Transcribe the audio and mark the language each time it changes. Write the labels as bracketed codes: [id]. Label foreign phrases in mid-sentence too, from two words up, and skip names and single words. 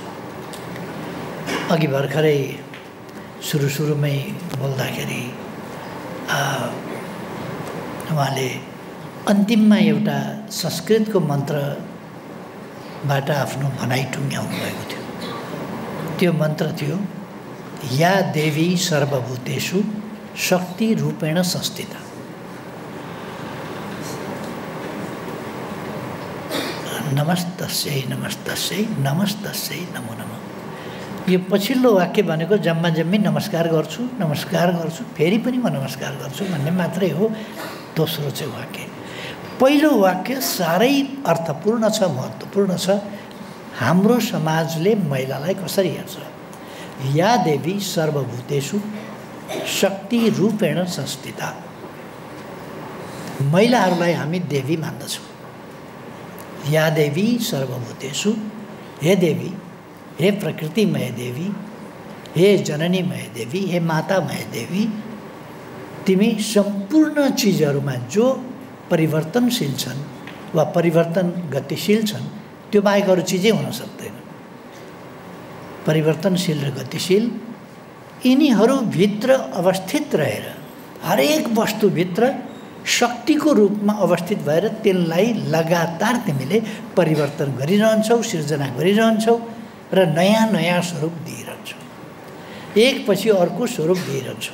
[ne] अघि भर्खरै सुरुमै बोल्दाखेरि उहाँले अन्तिममा एउटा संस्कृतको मन्त्रबाट आफ्नो भनाइ टुङ्ग्याउनु भएको थियो। त्यो मन्त्र थियो, [sa] या देवी सर्वभूतेषु शक्ति रूपेण संस्थिता। नमस्तस्यै नमस्तस्यै नमस्तस्यै नमो नमः। [ne] यो पछिल्लो वाक्य भनेको जम्मा जम्मी नमस्कार गर्छु, नमस्कार गर्छु, फेरि पनि म नमस्कार गर्छु भन्ने मात्रै हो। दोस्रो चाहिँ वाक्य, पहिलो वाक्य साह्रै अर्थपूर्ण छ, महत्त्वपूर्ण छ। हाम्रो समाजले महिलालाई कसरी हेर्छ? [sa] या देवी सर्वभूतेषु शक्ति रूपेण संस्थिता। [ne] महिलाहरूलाई हामी देवी मान्दछौँ। [sa] या देवी सर्वभूतेषु, [ne] हे देवी, हे प्रकृतिमय देवी, हे जननी मय देवी, हे माता मय देवी, तिमी सम्पूर्ण चिजहरूमा जो परिवर्तनशील छन् वा परिवर्तन गतिशील छन् त्यो बाहेक अरू चिजै हुन सक्दैन। परिवर्तनशील र गतिशील यिनीहरूभित्र अवस्थित रहेर हरेक वस्तुभित्र शक्तिको रूपमा अवस्थित भएर त्यसलाई लगातार तिमीले परिवर्तन गरिरहन्छौ, सिर्जना गरिरहन्छौ र नयाँ नयाँ स्वरूप दिइरहन्छौ, एकपछि अर्को स्वरूप दिइरहन्छौ।